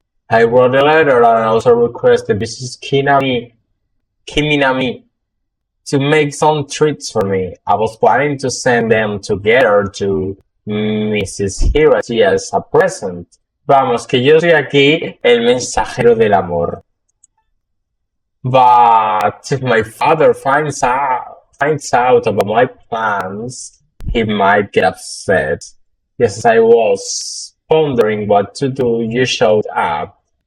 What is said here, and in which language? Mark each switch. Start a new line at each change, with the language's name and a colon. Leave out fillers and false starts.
English: I wrote a letter and also requested Mrs. Kiminami to make some treats for me. I was planning to send them together to Mrs. Hirachi as a present.
Spanish: Vamos, que yo soy aquí el mensajero del amor.
English: But if my father finds out about my plans, he might get upset. Yes, I was pondering what to do. You showed up.